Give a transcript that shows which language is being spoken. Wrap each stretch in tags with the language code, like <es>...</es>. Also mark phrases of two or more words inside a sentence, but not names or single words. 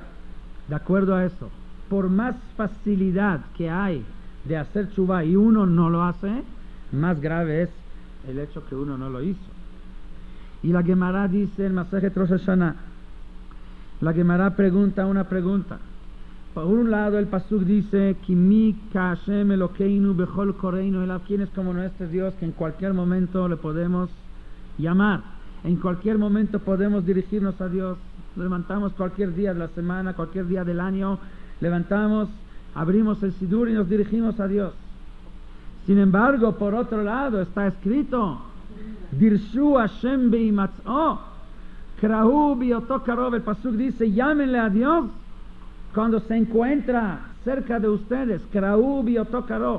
<es>De acuerdo a eso, por más facilidad que hay de hacer tshuvá y uno no lo hace, más grave es el hecho que uno no lo hizo. Y la Gemara dice en Masejet Rosh Hashanah, la Gemara pregunta una pregunta. Por un lado el pasuk dice,</es> <he>כי מי כה׳ אלוקינו בכל קראנו אליו,</he> <es>¿quién es como nuestro Dios que en cualquier momento le podemos llamar? En cualquier momento podemos dirigirnos a Dios. Levantamos cualquier día de la semana, cualquier día del año, levantamos, abrimos el sidur y nos dirigimos a Dios. Sin embargo, por otro lado está escrito,</es> <he>דרשו ה׳ בהמצאו, קראהו בהיותו קרוב,</he> <es>el pasuk dice, llámenle a Dios cuando se encuentra cerca de ustedes,</es> <he>קראהו בהיותו קרוב.</he>